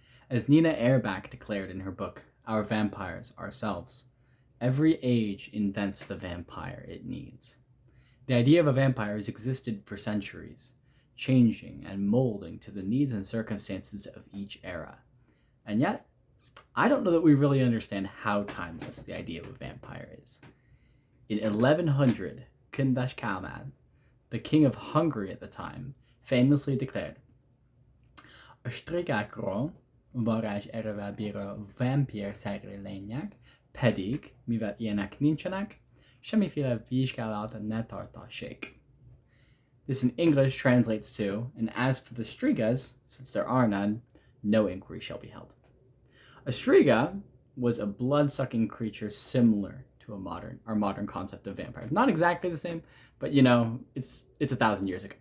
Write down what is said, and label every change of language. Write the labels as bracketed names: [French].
[English] As Nina Airbach declared in her book, Our Vampires Ourselves, every age invents the vampire it needs. The idea of a vampire has existed for centuries, changing and molding to the needs and circumstances of each era. And yet, I don't know that we really understand how timeless the idea of a vampire is. In 1100, Kundash Kalman, the king of Hungary at the time, famously declared, [Hungarian] A strigakról, varázs erővel bíró vámpírszerű lények, pedig, mivel ilyenek nincsenek, semmiféle vizsgálat ne tartassék. [English] This in English translates to, and as for the strigas, since there are none, no inquiry shall be held. A striga was a blood-sucking creature similar to our modern concept of vampires. Not exactly the same, but it's 1,000 years ago.